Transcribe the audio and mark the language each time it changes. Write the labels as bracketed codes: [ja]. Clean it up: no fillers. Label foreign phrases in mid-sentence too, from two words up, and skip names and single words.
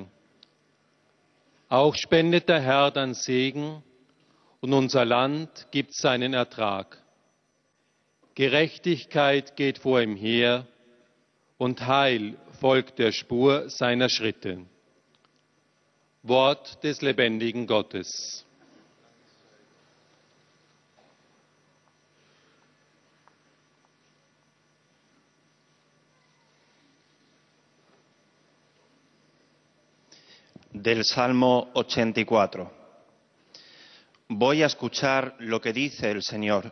[de] Auch spendet der Herr dann Segen und unser Land gibt seinen Ertrag. Gerechtigkeit geht vor ihm her und Heil folgt der Spur seiner Schritte. Wort des lebendigen Gottes. [es] Del Salmo 84. Voy a escuchar lo que dice el Señor.